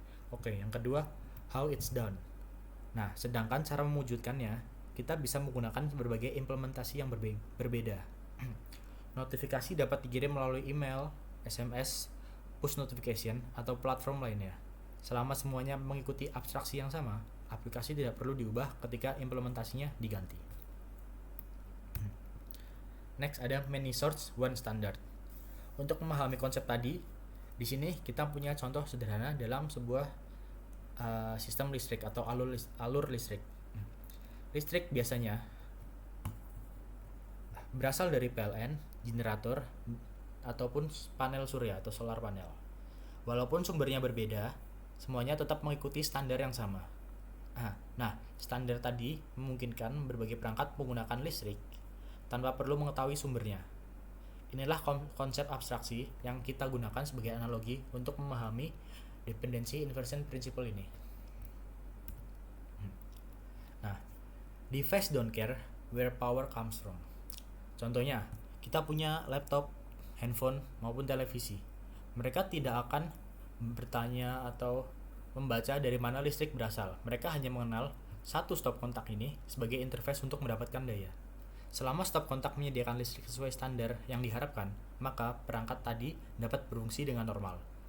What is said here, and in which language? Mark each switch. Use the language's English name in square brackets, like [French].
[Indonesian] Oke, yang kedua, [English] how it's done. [Indonesian] Nah, sedangkan cara mewujudkannya, kita bisa menggunakan berbagai implementasi yang berbeda. Notifikasi dapat dikirim melalui email, SMS, push notification, atau platform lainnya. Selama semuanya mengikuti abstraksi yang sama, aplikasi tidak perlu diubah ketika implementasinya diganti. [English] Next [Indonesian] ada [English] many source, one standard. [Indonesian] Untuk memahami konsep tadi, di sini kita punya contoh sederhana dalam sebuah sistem listrik atau alur listrik. Listrik biasanya berasal dari PLN, generator, ataupun panel surya atau solar panel. Walaupun sumbernya berbeda, semuanya tetap mengikuti standar yang sama. Nah, standar tadi memungkinkan berbagai perangkat menggunakan listrik tanpa perlu mengetahui sumbernya. Inilah konsep abstraksi yang kita gunakan sebagai analogi untuk memahami dependency inversion principle ini. [English] Nah, device don't care where power comes from. [Indonesian] Contohnya, kita punya laptop, handphone, maupun televisi. Mereka tidak akan bertanya atau membaca dari mana listrik berasal. Mereka hanya mengenal satu stop kontak ini sebagai interface untuk mendapatkan daya. Selama stop kontak menyediakan listrik sesuai standar yang diharapkan, maka perangkat tadi dapat berfungsi dengan normal.